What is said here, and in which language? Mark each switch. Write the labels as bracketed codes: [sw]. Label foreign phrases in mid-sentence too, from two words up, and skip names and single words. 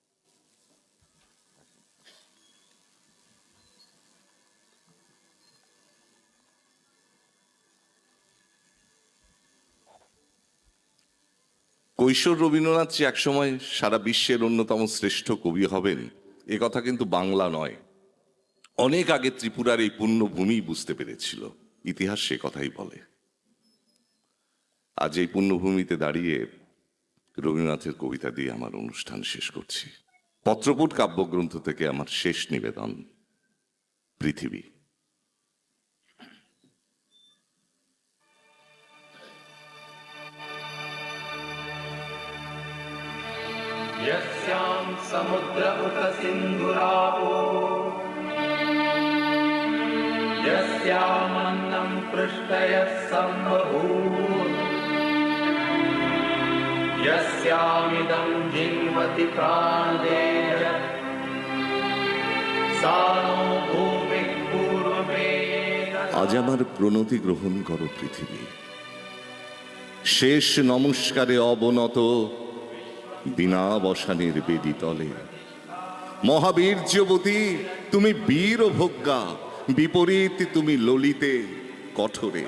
[bn] কৈশোর রবীন্দ্রনাথ যে একসময় সারা বিশ্বের অন্যতম শ্রেষ্ঠ কবি হবেন এ কথা কিন্তু বাংলা নয়, অনেক আগে ত্রিপুরার এই পুণ্যভূমি বুঝতে পেরেছিল। ইতিহাস সে কথাই বলে। আজ এই পুণ্যভূমিতে দাঁড়িয়ে রবীন্দ্রনাথের কবিতা দিয়ে আমার অনুষ্ঠান শেষ করছি। পত্রপুট কাব্যগ্রন্থ থেকে আমার শেষ নিবেদন, পৃথিবী। [sa] यस्यां समुद्र उत सिन्धुरावो यस्यामन्नं पृष्ठयः सम्बभूव यस्यामिदं जिन्वति प्राणदेय सा नो भूमिः पूर्वमेव। [bn] আজ আমার প্রণতি গ্রহণ করো পৃথিবী। শেষ নমস্কারে অবনত বিনাবসানের বেদি তলে। মহাবীর্যবতী তুমি বীর ভোগ্যা, বিপরীত তুমি ললিতে কঠোরে।